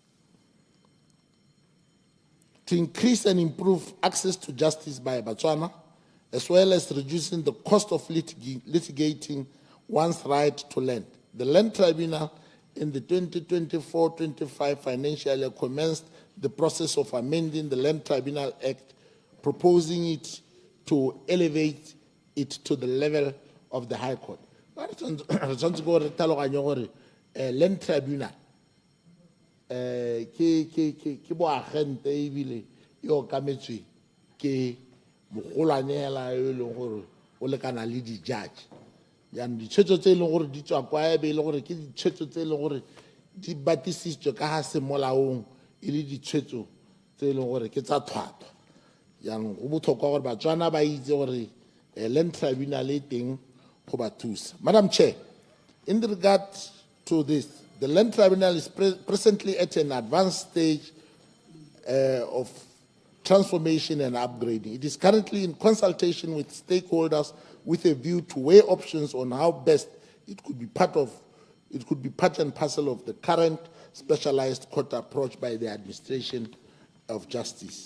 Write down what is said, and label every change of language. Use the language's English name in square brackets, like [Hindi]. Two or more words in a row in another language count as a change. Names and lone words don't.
[English] To increase and improve access to justice by Botswana, as well as reducing the cost of litigating one's right to land, the Land Tribunal in the 2024-25 financial year commenced the process of amending the Land Tribunal Act, proposing it to elevate it to the level of the High Court. [Tswana] Land Tribunal ke bo agente ebile yo kametswe ke mogolwanela yo e leng gore o lekana le di-judge jaanong ditshwetso tse e leng gore di tswa kwa ebe e le gore ke ditshwetso tse e leng gore di batisitswe ka ga se molaong e le ditshwetso tse e leng gore ke tsa tlhwatlhwa jaanong go botlhokwa gore batswana ba itse gore land tribunal e teng go ba thusa. [English] Madam Chair, in regard to this, the Land Tribunal is presently at an advanced stage of transformation and upgrading. It is currently in consultation with stakeholders with a view to weigh options on how best it could be part and parcel of the current specialized court approach by the administration of justice.